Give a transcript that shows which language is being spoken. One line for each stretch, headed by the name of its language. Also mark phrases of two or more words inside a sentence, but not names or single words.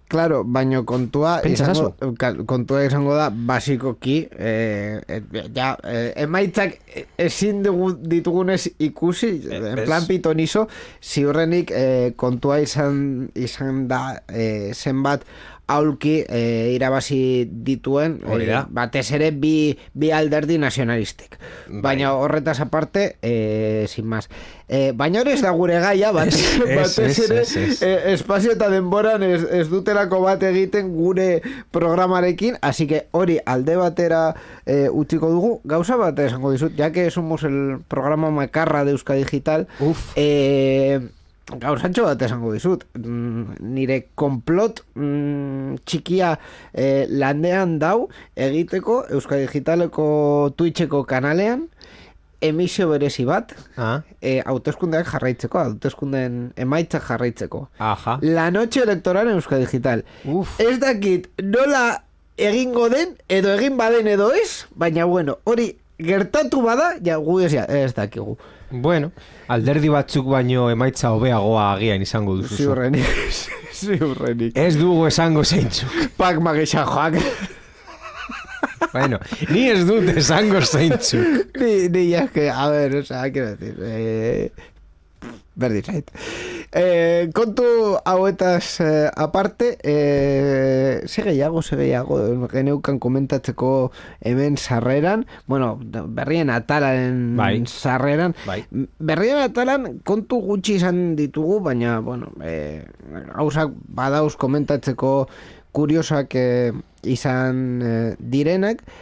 Basque: Claro, baina kontua izango da basikoki emaitzak ezin ditugunez ikusi,
Spanish: en plan pitonizo,
Basque: ziurrenik kontua izan da zenbat aulki irabazi dituen batez ere bi alderdi nazionalistek. Baina horretaz aparte,
Spanish: sin más.
Basque: Baina hori ez da gure gaia, batez ere espazio eta denboran ez dutelako bat egiten gure programarekin,
Spanish: así que
Basque: hori alde batera utziko dugu. Gauza bat esango dizut,
Spanish: ya que somos el programa makarra de Euskadi Digital,
Basque: gauzantxo bat esango dizut, nire konplot txikia landean dau egiteko Euskadi Digitaleko Twitcheko kanalean emisio berezi bat hauteskundeak jarraitzeko, hauteskundeen emaitzak jarraitzeko.
Spanish: La noche electoral en Euskadi Digital.
Basque: Ez dakit nola egingo den edo egin baden edo ez, baina bueno, hori gertatu bada, ja gu ez dakigu. Bueno, alderdi batzuk baino emaitza hobeagoa agian izango duzu. Ziurrenik. Ez dugu esango zeintzuk. Pak magisa joak. Bueno, ni ez dut esango zeintzuk.
Spanish: Ni ya que, a ver, o sea, quiero decir,
Basque: berdin zait. Kontu hauetaz aparte, ze gehiago geneukan komentatzeko hemen sarreran, bueno, berrien atalaren sarreran, berrien atalan kontu gutxi izan ditugu, baina, bueno, gauzak badauz komentatzeko kuriosak izan direnak.